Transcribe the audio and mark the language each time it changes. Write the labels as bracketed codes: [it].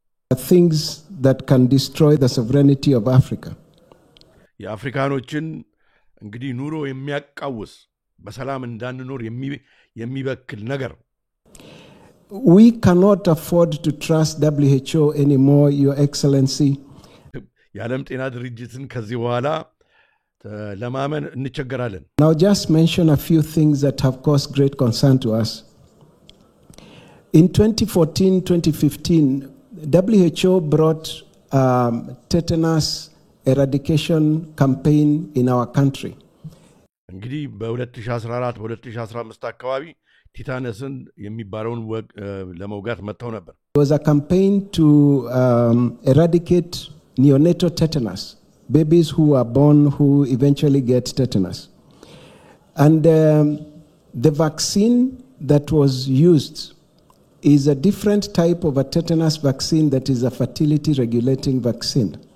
[en] things that can destroy the sovereignty of Africa. [am] የአፍሪካኖችን እንግዲህ ኑሮ የሚያቃውስ በሰላም እንዳንኖር የሚበክል ነገር [en] We cannot afford to trust WHO anymore, Your Excellency. [am] የዓለም ጤና ድርጅትን ከዚህ በኋላ ለማመን እንቸገራለን። [en] Now just mention a few things that have caused great concern to us. In 2014-2015, WHO brought tetanus eradication campaign in our country. [am] እንግዲህ በ2014 በ2015 አካባቢ ቲታነስን የሚባለውን ለመውጋት መጥተው ነበር። [en] There was a campaign to eradicate neonatal tetanus, babies who are born who eventually get tetanus. And the vaccine that was used is a different type of a tetanus vaccine that is a fertility regulating vaccine.